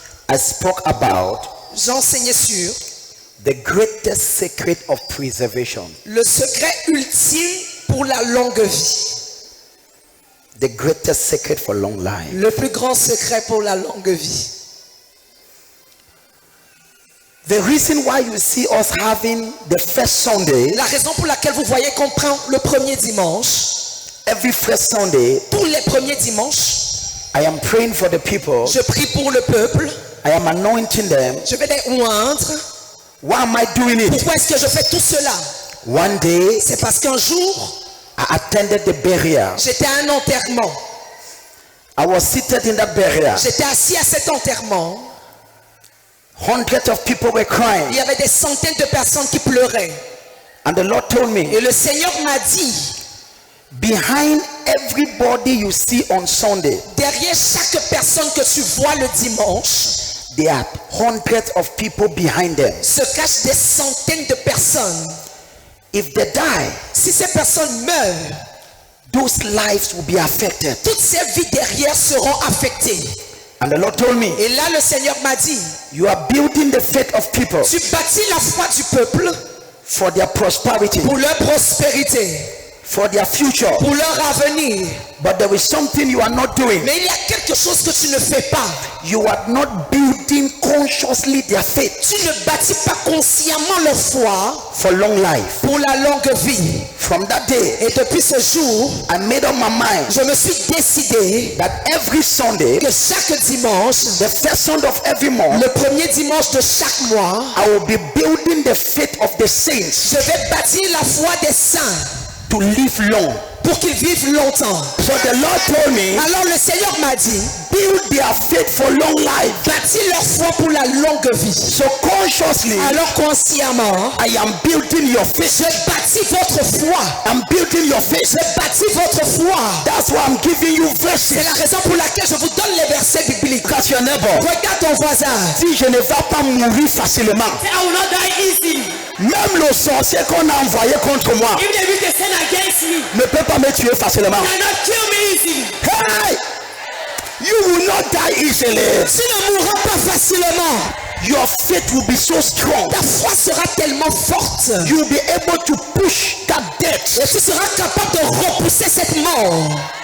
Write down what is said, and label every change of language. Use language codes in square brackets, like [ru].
[en] I spoke about [fr] j'enseignais sur [en] the greatest secret of preservation. [fr] le secret ultime pour la longue vie. [en] The greatest secret for long life. [fr] Le plus grand secret pour la longue vie. [en] The reason why you see us having the first Sunday, [fr] La raison pour laquelle vous voyez qu'on prend le premier dimanche, [en] every first Sunday, [fr] tous les premiers dimanches, [en] I am praying for the people. [fr] je prie pour le peuple, [en] I am anointing them. [fr] je vais les oindre. [en] Why am I doing it? [fr] Pourquoi est-ce que je fais tout cela? [en] One day, [fr] C'est parce qu'un jour, [en] I attended the burial. [fr] j'étais à un enterrement. [en] I was seated in that burial. [fr] J'étais assis à cet enterrement. [en] Hundreds of people were crying. [fr] Il y avait des centaines de personnes qui pleuraient. [en] And the Lord told me, [fr] Et le Seigneur m'a dit, [en] behind everybody you see on Sunday, [fr] derrière chaque personne que tu vois le dimanche, [en] there are hundreds of people behind them. [fr] se cachent des centaines de personnes. [en] If they die, [fr] Si ces personnes meurent, [en] those lives will be affected. [fr] toutes ces vies derrière seront affectées. [en] And the Lord told me, [fr] Et là, le Seigneur m'a dit, [en] you are building the faith of people [fr] tu bâtis la foi du peuple [en] for their prosperity, [fr] pour leur prospérité, [en] for their future. [fr] pour leur avenir. [en] But there is something you are not doing. [fr] Mais il y a quelque chose que tu ne fais pas. [en] You are not building consciously their faith [fr] Tu ne bâtis pas consciemment leur foi [en] for long life. [fr] pour la longue vie. [en] From that day, [fr] Et depuis ce jour, [en] I made up my mind [fr] je me suis décidé [en] that every Sunday, [fr] que chaque dimanche, [en] the first Sunday of every month, [fr] le premier dimanche de chaque mois, [en] I will be building the faith of the saints [fr] je vais bâtir la foi des saints [en] to live long. [fr] pour qu'ils vivent longtemps. [en] So the Lord told me, [fr] Alors le Seigneur m'a dit, [en] build their faith for long life. [fr] bâtis leur foi pour la longue vie. [en] So consciously, [fr] Alors consciemment, [en] I am building your faith. [fr] je bâtis votre foi. [en] I'm building your faith. [fr] Je bâtis votre foi. [en] That's why I'm giving you [fr] C'est [en] verses. [fr] la raison pour laquelle je vous donne les versets bibliques. [en] Because your neighbor, [fr] Regarde ton voisin. si je ne vais pas mourir facilement, [en] I will not die easily. [fr] même le sorcier qu'on a envoyé contre moi [en] If they will they send against me, [fr] ne peut pas me tuer facilement. [en] cannot kill me easily. Hey! You will not die easily. [fr] Tu ne mourras pas facilement. [en] Your faith will be so strong. [fr] Ta foi sera tellement forte. [en] You will be able to push that death. [fr] Et tu seras capable de repousser cette mort.